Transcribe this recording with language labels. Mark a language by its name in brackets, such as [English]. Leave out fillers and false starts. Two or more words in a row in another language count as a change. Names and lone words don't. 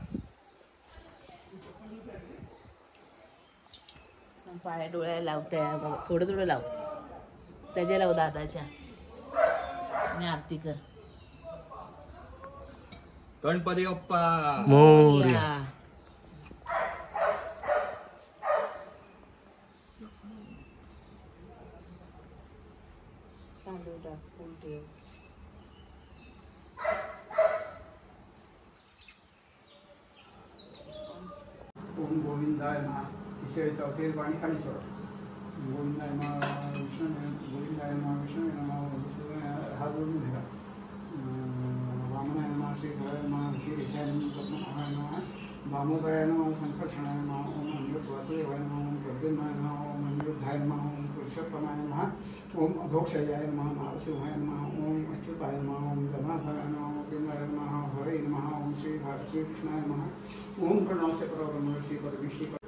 [Marathi] पाया डोळ्याला लावताय, थोडं थोडं लाव, त्याच्या लाव दादाच्या आणि आरती कर. गणपती बाप्पा मोरया. तांदूळ टाक, फुल ठेव. [Sanskrit] ओम गोविंदाय नमः. [Marathi] तिसरे चौथे पाणी खाली सोडा. [Sanskrit] गोविंदाय नमः विष्णू, गोविंदाय नमः विष्णू नमः. [Marathi] हात जोडून घ्या. [Sanskrit] वामनाय नमः, श्रीधराय नमः, श्री ऋषाय नमः, नमः वामोदयाय नमः, संकर्षणाय नमः, ओम अनिरुद्ध वासुदेवाय नमः, ओम प्रद्युम्नाय नमः, ओम अनिरुद्धाय नमः, ओम पुरुषोत्तमाय नमः, ओम अधोक्षयाय नमः, नरसिंहाय नमः, ओम अच्युताय नमः, ओम जनार्दनाय नमः, ओम पिंडाय नमः, हरे नमः, ओम श्रीकृष्णाय नमः, ओम प्रणवस्य परब्रह्म श्री परमेश्वरी.